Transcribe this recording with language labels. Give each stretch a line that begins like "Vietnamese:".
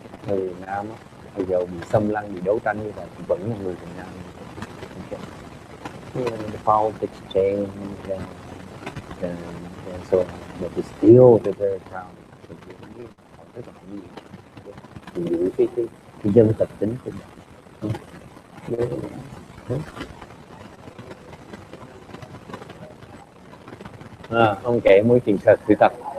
Vietnamese: Người Việt Nam bây giờ bị xâm lăng, bị đấu tranh như vậy vẫn là người Việt Nam.
English: Okay. The politics change and so on, but still they're very proud.
Vietnamese: Họ rất là nhiều giữ cái dân tộc tính của mình. Ông kể mối chuyện thật sự thật.